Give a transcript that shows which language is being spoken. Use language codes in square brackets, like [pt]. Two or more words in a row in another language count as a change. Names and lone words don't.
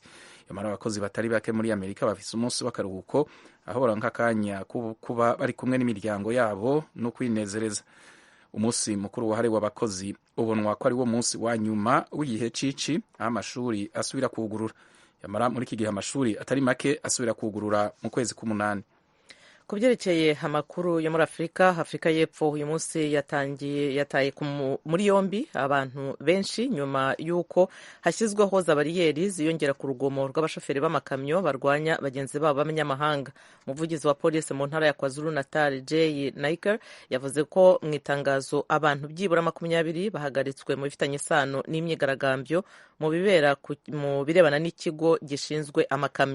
[rn] Yamara abakozi batari bake muri Amerika bafise umunsi w'akaruhuko aho baronka akanya kuba bari kumwe n'imiryango yabo no kwinezereza. Umunsi mukuru wahariwe abakozi ubonwa ko ari wo munsi wa nyuma w'igihe cici aho amashuri asubira kugurura. Yamara muri iki gihe amashuri atari make asubira kugurura mu kwezi k'umunani. [rw] Ku byerekeye amakuru yo muri Afurika y'Epfo uyu munsi yataye muri yombi abantu benshi nyuma y'uko hashyizweho za bariyeri ziyongera ku rugomo rw'abashoferi b'amakamyo barwanya bagenzi babo b'abanyamahanga. Umuvugizi wa polisi mu ntara ya KwaZulu Natal Jay Naker yavuze ko mu itangazo abantu byibura 20 bahagaritswe mu bifitanye isano n'imyigaragambyo mu birebana n'ikigo gishinzwe amakamyo.